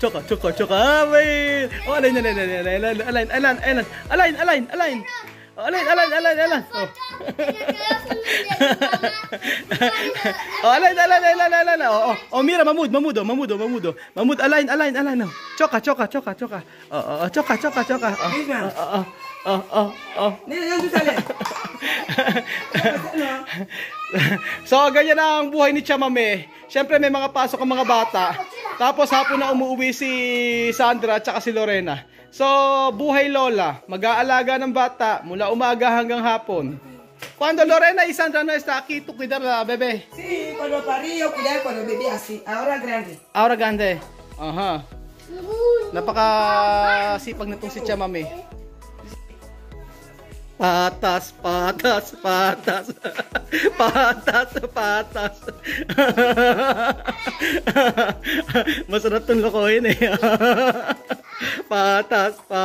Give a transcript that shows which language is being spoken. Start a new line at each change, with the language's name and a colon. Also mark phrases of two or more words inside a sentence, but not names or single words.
Spanish: Oh, alain. Oh, alain. Oh, mira, mamudo. Alain. Choka. Oh, choka. Nena, ¿dónde sale?
Filipino: So, ganyan ang buhay ni Chamame. Siyempre, may mga pasok ang mga bata. Tapos, hapon na umuwi si Sandra at saka si Lorena. So, buhay lola. Mag-aalaga ng bata mula umaga hanggang hapon.
Spanish: Cuando Lorena y Sandra no está aquí, tú cuidar la bebé. Sí, cuando parí yo cuidar cuando bebé así. Ahora grande. Ahora grande. Aha.
Filipino: Napaka-sipag na itong si Chamame. Patas. Masarap itong lokohin Patas.